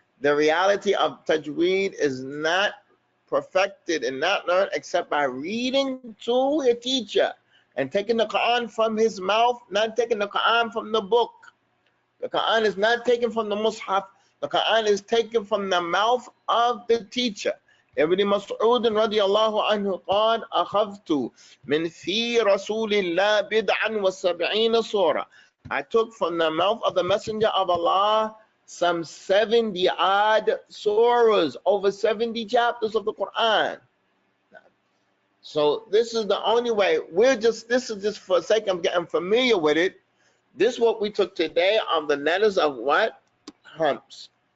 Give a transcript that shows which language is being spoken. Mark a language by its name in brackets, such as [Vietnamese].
[English] The reality of tajweed is not perfected and not learned except by reading to a teacher and taking the Quran from his mouth, not taking the Quran from the book. The Quran is not taken from the mushaf. The Quran is taken from the mouth of the teacher. [Arabic] ابن مسعود رضي الله عنه قال أخذت من في رسول الله بدعا وسبعين سورة. [English] I took from the mouth of the messenger of Allah some 70 odd surahs, over 70 chapters of the Quran. So this is the only way. This is just for the sake of getting familiar with it. This is what we took today on the letters of what? Humps.